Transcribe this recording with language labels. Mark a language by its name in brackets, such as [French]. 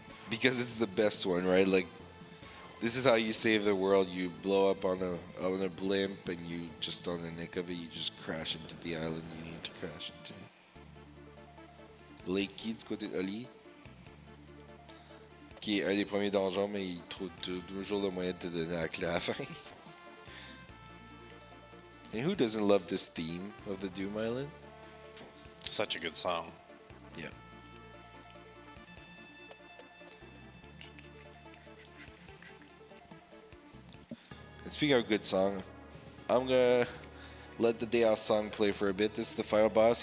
[English] Because it's the best one, right? Like, this is how you save the world. You blow up on a blimp, and you just on the nick of it, you just crash into the island you need to crash into. [French] Lake Key du côté d'Oli, qui est un des premiers donjons, mais il trouve toujours le moyen de te donner la clé à la fin. [English] And who doesn't love this theme of the Doom Island? Such a good song. Yeah. speaking of good song, I'm gonna let the Deos song play for a bit. This is the final boss.